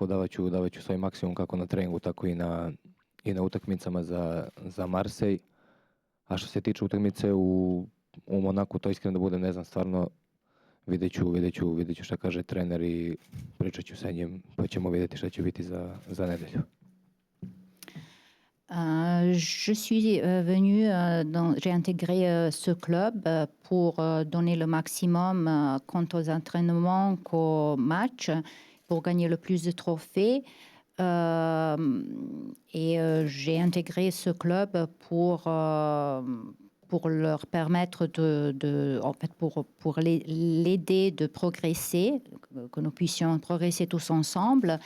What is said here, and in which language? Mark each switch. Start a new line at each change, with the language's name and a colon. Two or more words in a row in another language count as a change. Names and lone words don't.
Serbian: Davat ću svoj maksimum kako na treningu, tako i na utakmicama za Marseille. A što se tiče utakmice u Monaku, to iskreno da budem, ne znam, stvarno vidjet ću šta kaže trener i pričat ću sa njim, pa ćemo vidjeti šta će biti za nedelju.
French: Je suis venue, j'ai intégré ce club pour donner le maximum quant aux entraînements qu'aux matchs, pour gagner le plus de trophées. Et j'ai intégré ce club pour leur permettre en fait, pour l'aider de progresser, que nous puissions progresser tous ensemble.